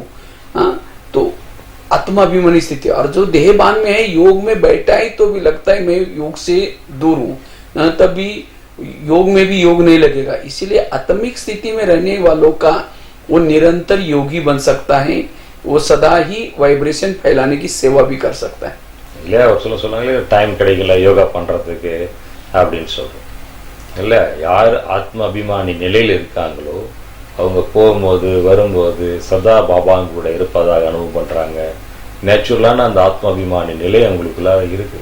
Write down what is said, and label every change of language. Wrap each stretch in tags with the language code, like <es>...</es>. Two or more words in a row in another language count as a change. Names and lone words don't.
<hi>हाँ, तो आत्माभिमानी स्थिति। और जो देहभान में है, योग में बैठा है तो भी लगता है मैं योग से दूर हूँ, तभी योग में भी योग नहीं लगेगा। इसीलिए आत्मिक स्थिति में रहने वालों का वो निरंतर योगी बन सकता है, वो सदा ही वाइब्रेशन फैलाने की सेवा भी कर सकता है।</hi> <ta>இல்லையா? ஒரு சொன்னாங்களே டைம் கிடைக்கல யோகா பண்றதுக்கு அப்படின்னு சொல்றோம் இல்லை? யார் ஆத்ம அபிமானி நிலையில் இருக்காங்களோ அவங்க போகும்போது வரும்போது சதா பாபாங்க கூட இருப்பதாக அனுபவம் பண்றாங்க. நேச்சுரலான அந்த ஆத்ம அபிமானி நிலை அவங்களுக்குள்ள இருக்கு.</ta>